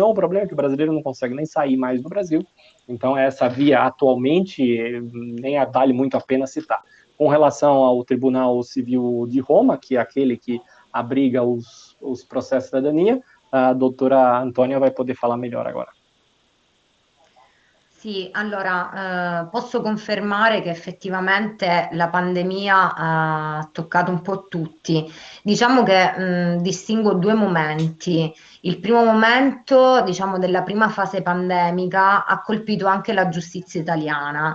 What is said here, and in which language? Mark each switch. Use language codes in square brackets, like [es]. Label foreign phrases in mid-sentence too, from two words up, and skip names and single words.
[pt] O problema é que o brasileiro não consegue nem sair mais do Brasil. Então, essa via atualmente nem vale muito a pena citar. Com relação ao Tribunal Civil de Roma, que é aquele que abriga os processos de cidadania, a doutora Antônia vai poter falar melhor agora. [it] Sì, allora posso confermare che effettivamente la pandemia ha toccato un po' tutti. Diciamo che distingo due momenti. Il primo momento, diciamo, della prima fase pandemica ha colpito anche la giustizia italiana.